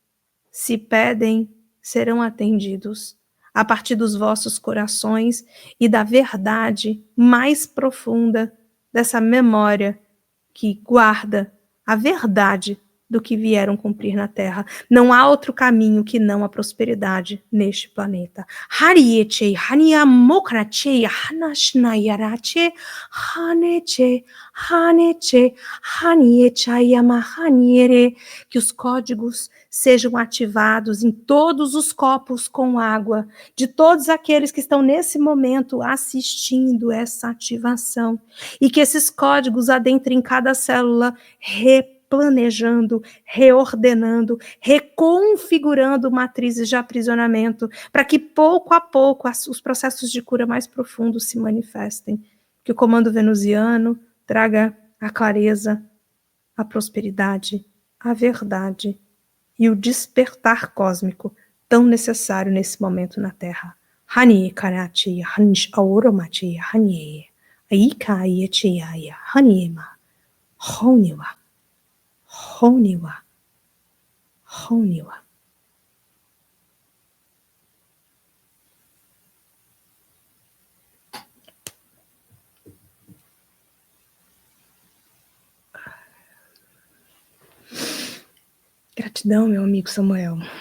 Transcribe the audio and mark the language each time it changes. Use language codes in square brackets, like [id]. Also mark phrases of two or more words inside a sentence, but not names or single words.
[pt] Se pedem, serão atendidos a partir dos vossos corações e da verdade mais profunda dessa memória que guarda a verdade do que vieram cumprir na Terra. Não há outro caminho que não a prosperidade neste planeta. Harieche, haniamokrache, hanashnayarache, haneche, haneche, haniechayamahaniere. Que os códigos sejam ativados em todos os copos com água, de todos aqueles que estão nesse momento assistindo essa ativação. E que esses códigos adentrem cada célula, planejando, reordenando, reconfigurando matrizes de aprisionamento, para que pouco a pouco os processos de cura mais profundos se manifestem. Que o comando venusiano traga a clareza, a prosperidade, a verdade e o despertar cósmico tão necessário nesse momento na Terra. Hani Karati, Hansh Auromati, Hani. Aika Yechiaya Haniema Honiwa Honiwa Honiwa. Gratidão, meu amigo Samuel.